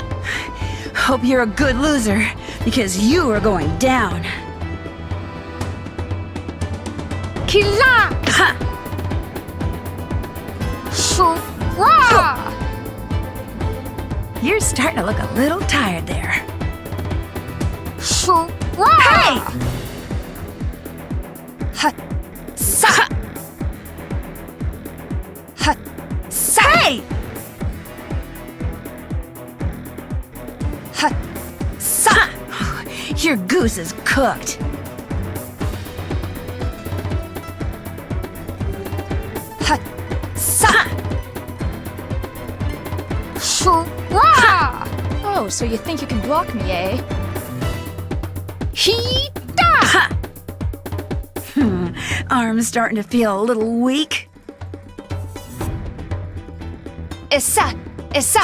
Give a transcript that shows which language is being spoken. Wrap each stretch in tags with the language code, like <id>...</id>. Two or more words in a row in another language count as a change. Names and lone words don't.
<en>Hope you're a good loser, because you are going down. Kila! Shura! You're starting to look a little tired there. Shura! Hey! Ha! Sa! Ha! Sa! Hey! Ha! Sa! Your goose is cooked. Ha! Sa! Shura! Oh, so you think you can block me, eh? Hee-da! Arm's starting to feel a little weak. Issa! Issa!</en>